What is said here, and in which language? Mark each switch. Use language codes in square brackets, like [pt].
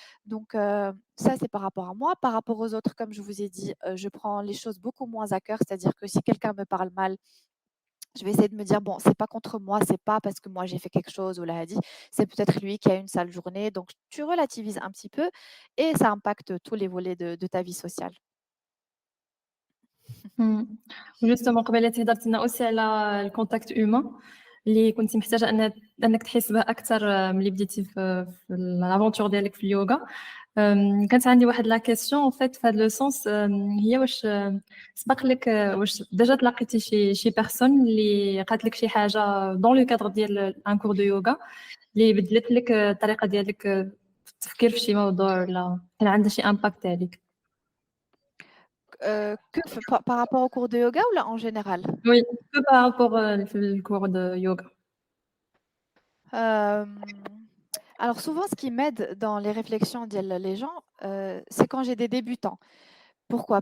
[fr] Donc ça, c'est par rapport à moi. Par rapport aux autres, comme je vous ai dit, je prends les choses beaucoup moins à cœur. C'est-à-dire que si quelqu'un me parle mal, je vais essayer de me dire: «Bon, c'est pas contre moi, c'est pas parce que moi j'ai fait quelque chose ou l'a dit, c'est peut-être lui qui a une sale journée». Donc tu relativises un petit peu et ça impacte tous les volets de ta vie sociale. إمم. [ar] وجوستومون قبيلة هضرتِ لنا أوسي على الcontact humain اللي كنتِ محتاجة أنِك تحسي به أكتر ملي بديتِ في l'aventure ديالِك في اليوغا. كانت عندي واحد [fr] la question en fait [ar] في هاد le sens هي واش سبق لِك واش ديجا تلاقيتِ شي personne اللي قالت لِك شي حاجة dans le cadre ديال [fr] un cours de yoga [ar] اللي بدلت لِك الطريقة ديالِك في التفكير في شي موضوع والّا كان عندها شي impact عليك؟ [fr] Par rapport au cours de yoga ou là en général? Oui, que par rapport في الcours de yoga. Hem, alors souvent ce qui m'aide dans les réflexions ديال les gens, c'est quand j'ai des débutants. Pourquoi?